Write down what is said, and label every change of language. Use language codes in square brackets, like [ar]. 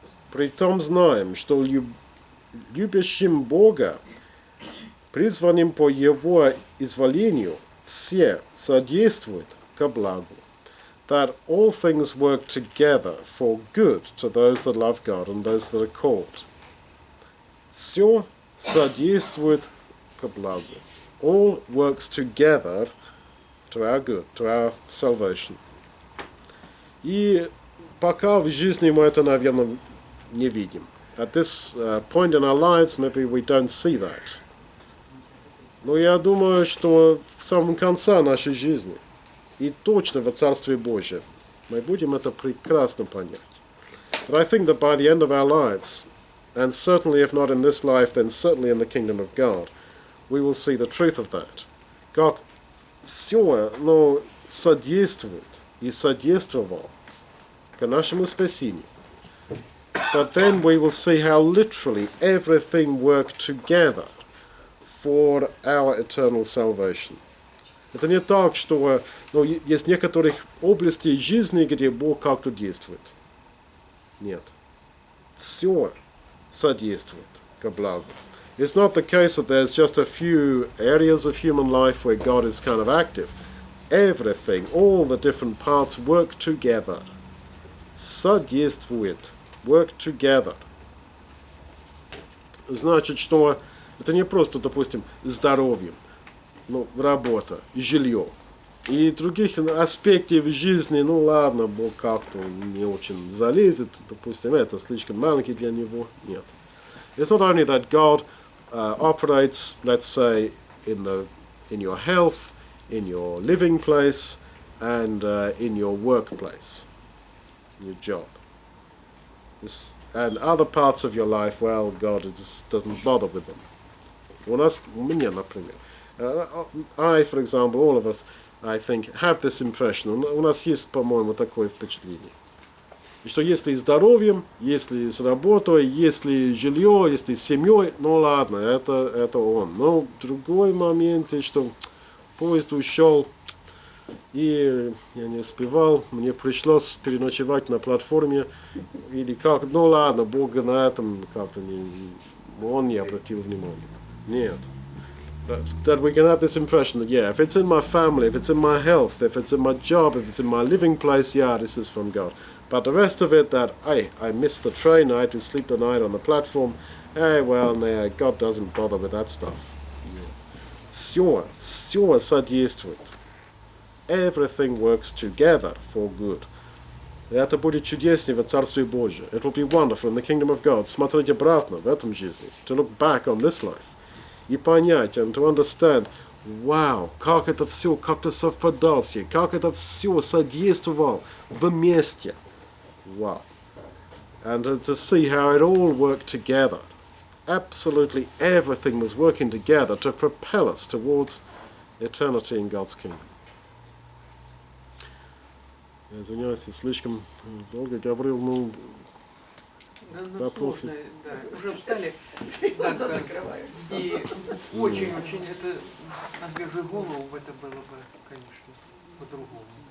[ru] Притом знаем, что любящим Бога, призванным по Его изволению, все содействуют ко благу. [en] That all things work together for good to those that love God and those that are called. [ru] Все содействует ко благу. [en] All works together to our good, to our salvation. [ru] И пока в жизни мы это, наверное, не видим. [en] At this point in our lives, maybe we don't see that. [ru] Но я думаю, что в самом конце нашей жизни и точно в Царстве Божьем мы будем это прекрасно понять. [en] But I think that by the end of our lives, and certainly if not in this life, then certainly in the kingdom of God, we will see the truth of that. [ru] Как все, но содействует и содействовал к нашему спасению. [en] But then we will see how literally everything worked together for our eternal salvation. [ru] Это не так, что есть некоторых областей жизни, где Бог как-то действует. Нет. Все содействует ко благу. [en] It's not the case that there's just a few areas of human life where God is kind of active. Everything, all the different parts work together. [ru] Содействует. [en] Work together. [ru] Значит, что это не просто, допустим, здоровье, работа, жилье. И других аспектов жизни, ладно, Бог как-то не очень залезет, допустим, это слишком маленький для него. Нет. [en] It's not only that God operates, let's say, in your health, in your living place, and in your workplace, your job. And other parts of your life, well, God doesn't bother with them. [ru] У меня, например. [en] I, for example, all of us, I think, have this impression. [ru] У нас есть, по-моему, такое впечатление. И что если с здоровьем, если с работой, если жилье, если с семьей, ладно, это он. Но другой момент, что поезд ушел, и я не успевал, мне пришлось переночевать на платформе, или как, ладно, Бог на этом как-то он не обратил внимания. Нет. [en] That we can have this impression that, yeah, if it's in my family, if it's in my health, if it's in my job, if it's in my living place, yeah, this is from God. But the rest of it, that, hey, I missed the train, I had to sleep the night on the platform, hey, well, nah, God doesn't bother with that stuff. [ru] Все содействует. [en] Everything works together for good. [ru] Это будет чудеснее в Царстве Божьем. [en] It will be wonderful in the kingdom of God. [ru] Смотреть обратно в этом жизни. [en] To look back on this life. [ru] И понять, [en] and to understand, wow, [ru] как это все как-то совпадалось, как это все содействовало вместе. Wow. [en] And to see how it all worked together. Absolutely everything was working together to propel us towards eternity in God's kingdom. [ru] Я извиняюсь, я слишком долго говорил, вопросы. Сложные, да, уже устали. Глаза закрываются. И очень-очень, это на свежую голову это было бы, конечно, по-другому.